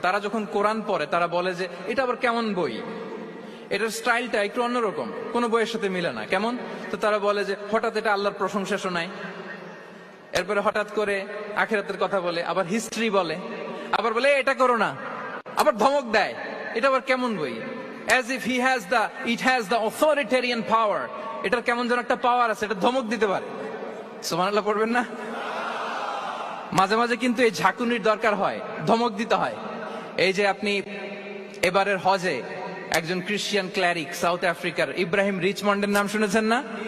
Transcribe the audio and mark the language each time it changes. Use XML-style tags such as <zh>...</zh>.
<bn>তারা যখন কোরআন পড়ে তারা বলে যে এটা আবার কেমন বই, এটার স্টাইলটা একটু অন্যরকম, কোন বইয়ের সাথে মিলে না। কেমন? তো তারা বলে যে হঠাৎ এটা আল্লাহর প্রশংসা শোনায়, এরপরে হঠাৎ করে আখিরাতের কথা বলে, আবার হিস্ট্রি বলে, আবার বলে এটা করো না, আবার ধমক দেয়। এটা আবার কেমন বই?</bn> <en>as if it has the authoritarian power.</en> <bn>এটার কেমন যেন একটা পাওয়ার আছে, এটা ধমক দিতে পারে। সুবহানাল্লাহ পড়বেন না? মাঝে মাঝে কিন্তু এই ঝাঁকুনির দরকার হয়, ধমক দিতে হয়। এই যে আপনি এবারের হজে একজন ক্রিশ্চিয়ান ক্ল্যারিক সাউথ আফ্রিকার ইব্রাহিম রিচমন্ডের নাম শুনেছেন না?</bn>